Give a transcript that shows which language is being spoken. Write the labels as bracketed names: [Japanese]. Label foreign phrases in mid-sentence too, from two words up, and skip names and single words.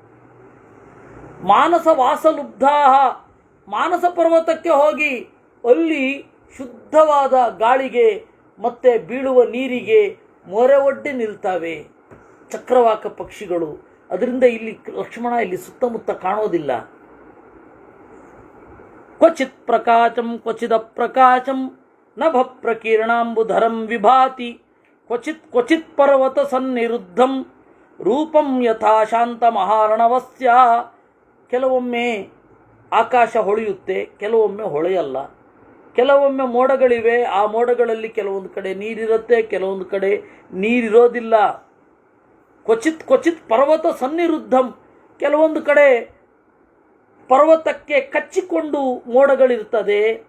[Sanskrit] ಮಾನಸ ವಾಸಲುಬ್ಧಾ, [Kannada] ಮಾನಸ ಪರ್ವತಕ್ಕೆ ಹೋಗಿ ಅಲ್ಲಿ ಶುದ್ಧವಾದ ಗಾಳಿಗೆ ಮತ್ತೆ ಬೀಳುವ ನೀರಿಗೆ ಮೊರೆ ಒಡ್ಡಿ ನಿಲ್ತವೆ ಚಕ್ರವಾಕ ಪಕ್ಷಿಗಳು. ಅದರಿಂದ ಇಲ್ಲಿ ಲಕ್ಷ್ಮಣ ಇಲ್ಲಿ ಸುತ್ತಮುತ್ತ ಕಾಣೋದಿಲ್ಲ. [Sanskrit] ಕ್ವಚಿತ್ ಪ್ರಕಾಶಂ ಕ್ವಚಿದ ಪ್ರಕಾಶಂ ನಭ ಪ್ರಕೀರ್ಣಾಂಬುಧರಂ ವಿಭಾತಿ ಕ್ವಚಿತ್ ಕ್ವಚಿತ್ ಪರ್ವತ ಸನ್ನಿರುದ್ಧಂ ರೂಪಂ ಯಥಾ ಶಾಂತ ಮಹಾರ್ಣವಸ್ಯ. [Kannada] ಕೆಲವೊಮ್ಮೆ ಆಕಾಶ ಹೊಳೆಯುತ್ತೆ, ಕೆಲವೊಮ್ಮೆ ಹೊಳೆಯಲ್ಲ. ಕೆಲವೊಮ್ಮೆ ಮೋಡಗಳಿವೆ, ಆ ಮೋಡಗಳಲ್ಲಿ ಕೆಲವೊಂದು ಕಡೆ ನೀರಿರುತ್ತೆ, ಕೆಲವೊಂದು ಕಡೆ ನೀರಿರೋದಿಲ್ಲ. [Sanskrit] ಕ್ವಚಿತ್ ಕ್ವಚಿತ್ ಪರ್ವತ ಸನ್ನಿರುದ್ಧಂ, [Kannada] ಕೆಲವೊಂದು ಕಡೆ ಪರ್ವತಕ್ಕೆ ಕಚ್ಚಿಕೊಂಡು ಮೋಡಗಳಿರ್ತದೆ.